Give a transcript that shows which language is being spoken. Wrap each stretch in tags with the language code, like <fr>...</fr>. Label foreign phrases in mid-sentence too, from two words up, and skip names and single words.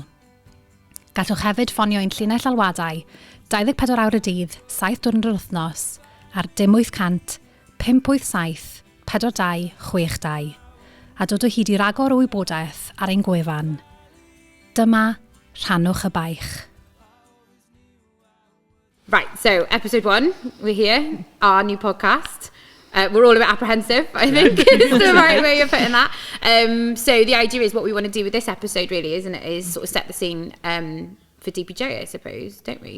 <cy>Gallwch hefyd ffonio ein llinell alwadau 24 awr y dydd, 7 diwrnod yr wythnos ar 0800 587 42 62 a dod o hyd I ragor o wybodaeth ar ein gwefan. Dyma Rhannwch y Baich.</cy> <en>Right, so episode 1, we're here, our new podcast. We're all a bit apprehensive, I think, is the right way of putting that. So the idea is what we want to do with this episode really, isn't it, is sort of set the scene for DPJ, I suppose, don't we?</en>